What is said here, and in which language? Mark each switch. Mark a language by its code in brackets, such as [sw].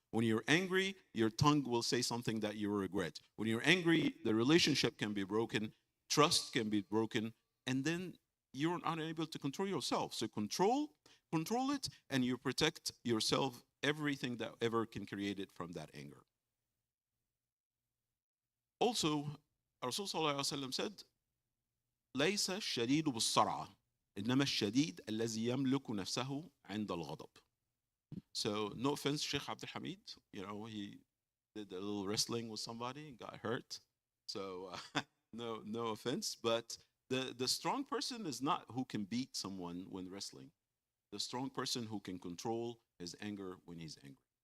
[en] When you're angry, your tongue will say something that you will regret. When you're angry, the relationship can be broken, trust can be broken, and then you're unable to control yourself. So control it, and you protect yourself, everything that ever can create it from that anger. [ar] Also, Rasul sallallahu alaihi wasallam said, ليس الشديد بالسرعة إنما الشديد الذي يملك نفسه عند الغضب. [en] So no offense, Sheikh Abdul Hamid, he did a little wrestling with somebody and got hurt. So no offense, but the strong person is not who can beat someone when wrestling. The strong person who can control his anger when he's angry.